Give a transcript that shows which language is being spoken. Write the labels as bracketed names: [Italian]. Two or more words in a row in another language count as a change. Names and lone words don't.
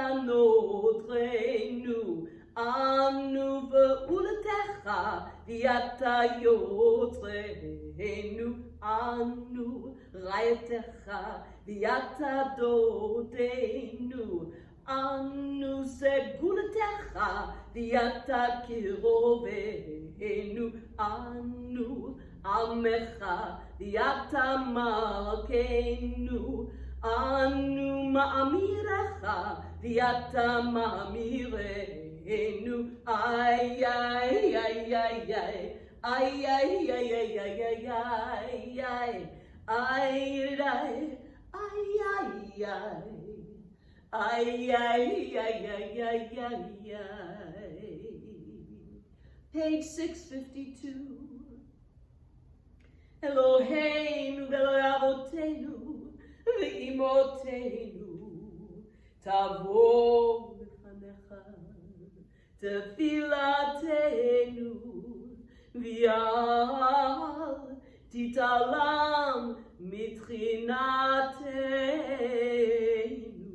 [Hebrew] נוטרינו, אנו פעולתך ואתה יוצרנו, אנו רעיתך ואתה דודנו, אנו סגולתך ואתה קרובנו, אנו עמך ואתה מלכנו, אנו מאמיריך ואתה מאמירנו, אי אי אי אי אי אי אי אי אי אי אי אי אי אי אי. [English] Page 652. [Hebrew] אלהינו ואבותינו ואמותינו, תבוא לפניך תפלתנו, ואל תתעלם מתחנתנו.